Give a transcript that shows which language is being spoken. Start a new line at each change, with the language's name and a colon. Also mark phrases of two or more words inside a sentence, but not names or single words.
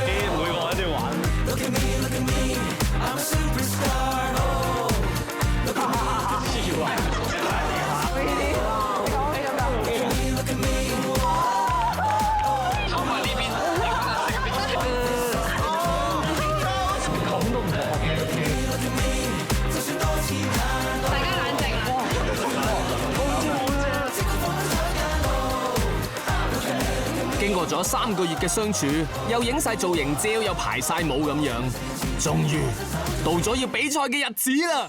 Cantonese: 每個都要玩。
English: Look at me, look at me， I'm a superstar。Look at me, look at me。
Cantonese: 坐埋呢邊。大家冷靜啦。經過咗3個月嘅相處，又影晒造型照，又排晒舞咁樣，終於到咗要比賽嘅日子啦！